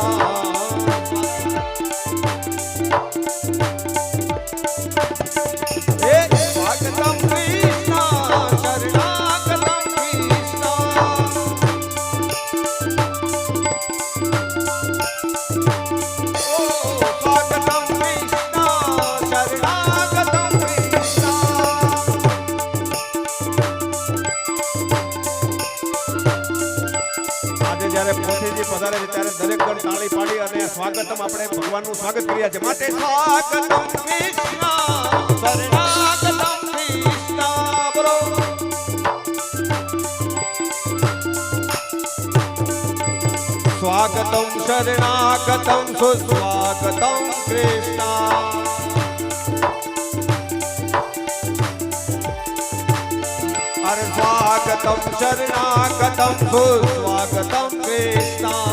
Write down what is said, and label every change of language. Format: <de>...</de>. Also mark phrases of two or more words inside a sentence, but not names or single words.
<sa>स्वागतं कृष्ण शरणागतं कृष्ण स्वागतं कृष्ण शरणागतं कृष्ण</sa> <gu>આજે જ્યારે પોથીજી પધારે છે ત્યારે દરેક જણ તાળી પાડી અને સ્વાગતમ આપણે ભગવાનનું સ્વાગત કર્યા છે માટે</gu> <sa>स्वागतम कृष्ण शरणागतम कृष्ण</sa> <gu>બોલો</gu> <sa>स्वागतं शरणागतं सुस्वागतं कृष्ण अरे स्वागतं शरणागतं सुस्वागतं कृष्ण</sa>